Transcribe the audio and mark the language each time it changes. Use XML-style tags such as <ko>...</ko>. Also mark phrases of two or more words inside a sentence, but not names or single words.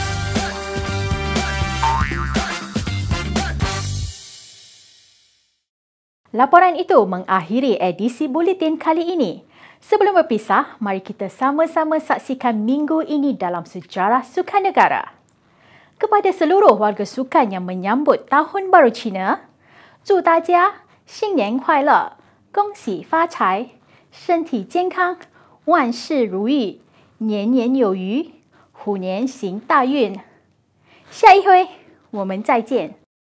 <ms>Laporan itu mengakhiri edisi buletin kali ini. Sebelum berpisah, mari kita sama-sama saksikan minggu ini dalam sejarah sukan negara. Kepada seluruh warga sukan yang menyambut Tahun Baru Cina,</ms> <zh>祝大家新年快乐，恭喜发财，身体健康，万事如意，年年有余，虎年行大运。下一回我们再见。</zh>